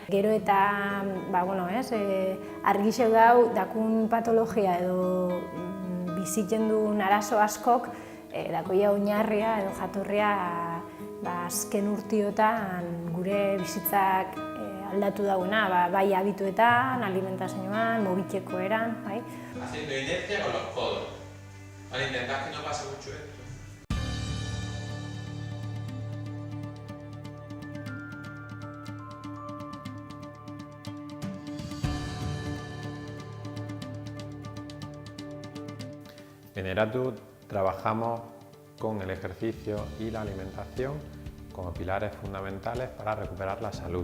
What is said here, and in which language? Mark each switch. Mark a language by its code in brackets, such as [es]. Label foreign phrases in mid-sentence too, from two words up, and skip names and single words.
[eu] Gero eta, argixeu dau dakun patologia edo bizitzen duen arazo askok dakoia oinarria edo jatorria azken urtiotan gure bizitzak aldatu dauena, bai habituetan, alimentazioan, mobitzeko eran, bai. [es] Haciendo inercia con los codos. Vale, intentad que no pase mucho esto. En Eratu trabajamos con el ejercicio y la alimentación como pilares fundamentales para recuperar la salud.